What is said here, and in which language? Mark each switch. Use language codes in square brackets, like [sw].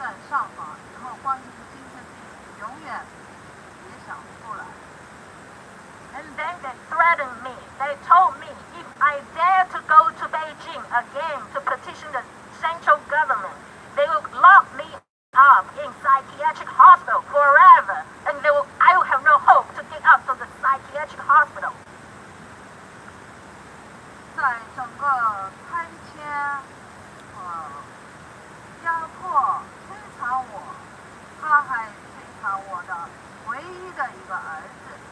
[zh] 上访以后患精神病，永远别想出来。 [en] And then they threatened me. They told me if I dare to go to Beijing again to petition the central government, they will lock me up in psychiatric hospital forever, and I will have no hope to get out of the psychiatric hospital. [zh] 在整个拆迁、压迫、摧残我，他还摧残我的唯一的一个儿子。